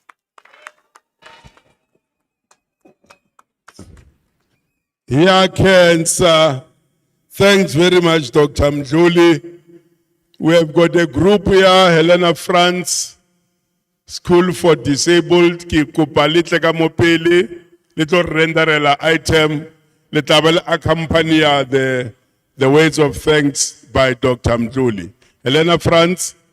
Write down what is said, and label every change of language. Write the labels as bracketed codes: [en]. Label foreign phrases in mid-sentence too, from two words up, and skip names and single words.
[en] Cancer. Thanks very much, Dr. Mjuli. We have got a group here, Helena France, School for Disabled, [st] ki kopa le tle ka mo pele, le tlo renderela item, le tla ba le accompanya [en] the words of thanks by Dr. Mdluli. Helena Franz.